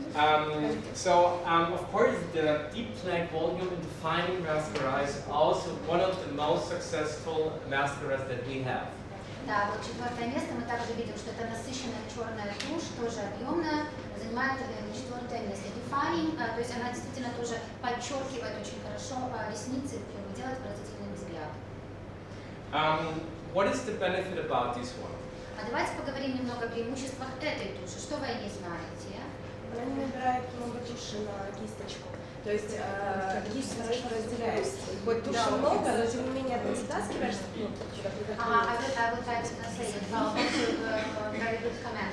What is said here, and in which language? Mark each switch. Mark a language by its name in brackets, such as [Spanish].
[English] Of course, the Deep Black Volume and Defining Mascara is also one of the most successful mascaras that we have. [Russian] Да, вот четвертое место мы также видим, что это насыщенная черная тушь, тоже объемная, занимает четвертое место. Defining, то есть она действительно тоже подчеркивает очень хорошо ресницы, делает выразительный взгляд. [English] What is the benefit about this one? [Russian] Давайте поговорим немного о преимуществах этой туши. Что вы о ней знаете? Она не набирает много туши на кисточку. То есть кисть хорошо разделяется. Хоть туши много, но тем не менее ты стаскиваешь куда [English] I will try to translate it. Very good comment.